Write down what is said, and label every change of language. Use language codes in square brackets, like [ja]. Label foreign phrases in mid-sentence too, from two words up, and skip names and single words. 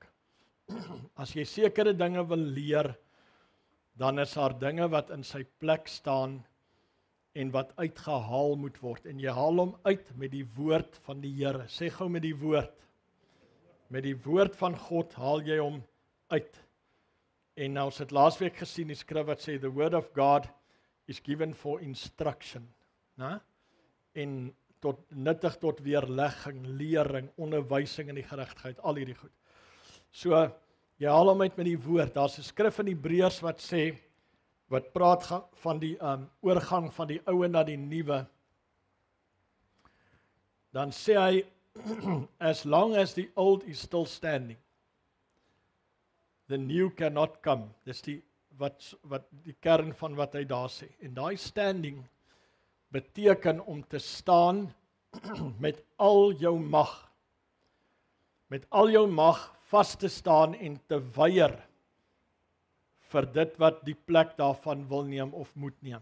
[af] As jy sekere dinge wil leer, dan is daar dinge wat in sy plek staan en wat uitgehaal moet word. En jy haal hom uit met die woord van die Here. Sê gou met die woord. Met die woord van God haal jy hom uit. En nou ons het laasweek gesien die skrif wat sê [en] the word of God is given for instruction, [af] né? En nuttig tot weerlegging, lering, onderwysing in die geregtigheid, al hierdie goed. So jy haal hom uit met die woord. Daar's 'n skrif in Hebreërs wat sê wat praat van die oorgang van die ou na die nuwe. Dan sê hy [en] as long as the old is still standing, the new cannot come. [af] Dis wat die kern van wat hy daar sê. En daai standing beteken om te staan met al jou mag. Met al jou mag vas te staan en te weier vir dit wat die plek daarvan wil neem of moet neem.